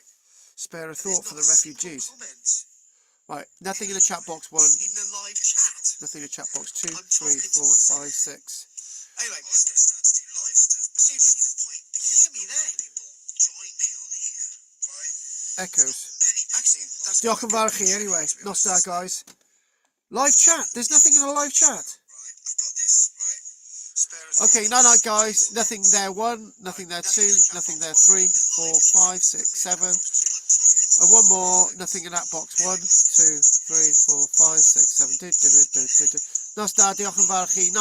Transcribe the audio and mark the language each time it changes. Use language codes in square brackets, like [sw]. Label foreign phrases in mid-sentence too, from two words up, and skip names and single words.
[en] Spare a thought for the refugees. Right, nothing in the chat box 1. In the live chat. Nothing in the chat box 2, 3, 4, 5, 6. Anyway, I was going to start to do live stuff, but so you can hear me there. People join me on here, right? Echoes. Actually, that's [cy] Diolch yn fawr chi [en] anyway. [cy] Nos da, [en] guys. Live chat. There's nothing in the live chat. Okay, night, guys. Nothing there 1, nothing there 2, nothing there 3, 4, 5, 6, 7. And one more, nothing in that box. 1, 2, 3, 4, 5, 6, 7. [cy] Nos da, diolch yn fawr chi. [en] No, no.